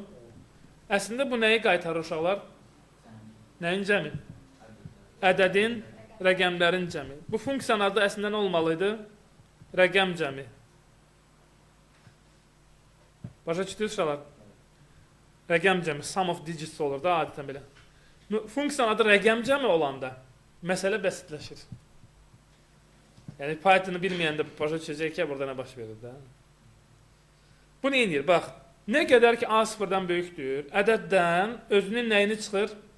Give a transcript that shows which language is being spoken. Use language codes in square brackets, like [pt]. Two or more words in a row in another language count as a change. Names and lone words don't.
[az] Əslində bu nəyi qaytarır uşaqlar? Nəyin cəmi? Ədədin, rəqəmlərin cəmi. Bu funksiyanın adı əslində nə olmalıydı? Rəqəm cəmi. Başa çıxdınız uşaqlar? Rəqəm cəmi, [en] sum of digits [az] olur da adətən belə. Funksiyanın adı rəqəm cəmi olanda məsələ bəsitləşir. Yəni Python-u bilməyəndə başa düşəcək ki, burada nə baş verir də. Bu nə edir? Bax, nə qədər ki A sıfırdan böyükdür, ədəddən özünün nəyini çıxır?